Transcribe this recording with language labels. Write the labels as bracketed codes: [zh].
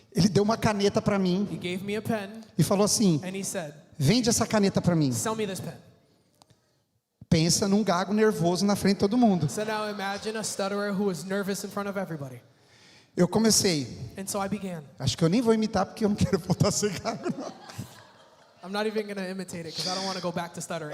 [pt] ele deu uma caneta para mim [en] He gave me a pen [pt] e falou assim: [en] and he said, [pt] vende essa caneta para mim. [en] "Sell me this pen." [pt] Pensa num gago nervoso na frente de todo mundo. [en] So now imagine a stutterer who is nervous in front of everybody. [pt] Eu comecei. [en] And so I began. [pt] Acho que eu nem vou imitar porque eu não quero voltar a ser gago, não. [en] I'm not even going to imitate it because I don't want to go back to stuttering.